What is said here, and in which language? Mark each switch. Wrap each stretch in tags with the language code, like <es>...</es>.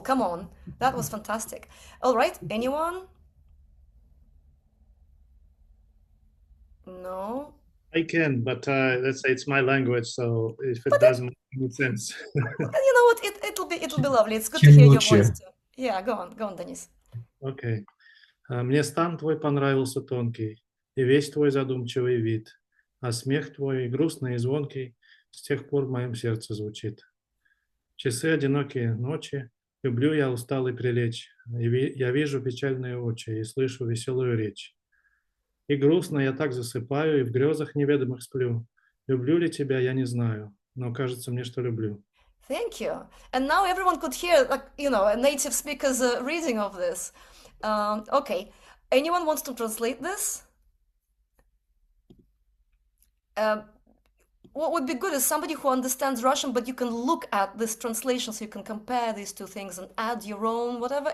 <en>Come on. That was fantastic. All right, anyone? No? I can, but let's say it's my language, so if it But doesn't make any sense. You know what? It'll be lovely. It's good to hear your voice too. Yeah, go on, Denis.</en> <ru>Окей. Мне стан твой понравился тонкий, и весь твой задумчивый вид, а смех твой грустный и звонкий с тех пор в моем сердце звучит. Часы одинокие ночи, люблю я усталый прилечь, я вижу печальные очи и слышу веселую речь. И грустно я так засыпаю, и в грезах неведомых сплю. Люблю ли тебя, я не знаю, но кажется мне, что люблю.</ru> <en>Thank you. And now everyone could hear, like, a native speaker's reading of this. Okay. Anyone wants to translate this? What would be good is somebody who understands Russian, but you can look at this translation so you can compare these two things and add your own, whatever.</en>